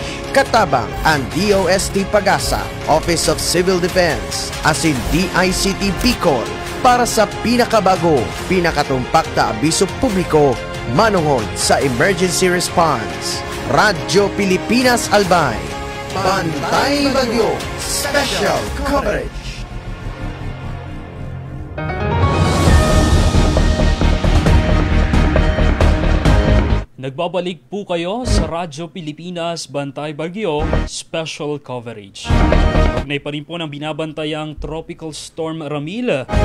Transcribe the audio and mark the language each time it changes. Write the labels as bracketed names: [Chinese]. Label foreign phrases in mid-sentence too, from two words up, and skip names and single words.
[Bikol] Katabang ang DOST Pag-asa, Office of Civil Defense, asin DICT Bicol para sa pinakabago, pinakatumpak na abiso publiko manungod sa [English] emergency response. [Filipino] Radyo Pilipinas Albay. Bantay Bagyo Special Coverage. Nagbabalik po kayo sa Radyo Pilipinas Bantay Bagyo Special Coverage. Ugnay pa rin po ng binabantayang Tropical Storm Ramil.